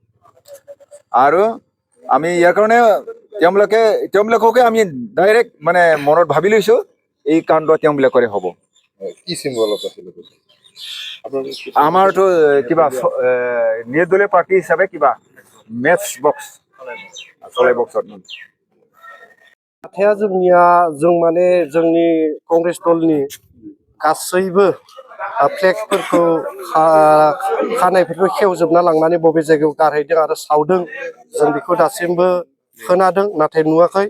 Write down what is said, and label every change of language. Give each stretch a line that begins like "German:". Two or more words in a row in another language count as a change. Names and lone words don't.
Assamese: আৰু আমি ইয়াৰ কাৰণে তেওঁবিলাককে আমি ডাইৰেক্ট মানে মনত ভাবি লৈছোঁ এই কাণ্ড তেওঁবিলাকৰে হ'ব। কি চিম্বলত আছিলে? আমাৰতো কিবা নিৰ্দলীয় পাৰ্টি হিচাপে কিবা মেটচ বক্স চলাই বক্সত
Bodo: खोथाया जोंनिया जों माने जोंनि कंग्रेस दलनि गासैबो फ्लेगफोरखौ खानायफोरखौ खेवजोबना लांनानै बबे जायगायाव गारहैदों आरो सावदों जों बेखौ दासिमबो खोनादों नाथाय नुवाखै।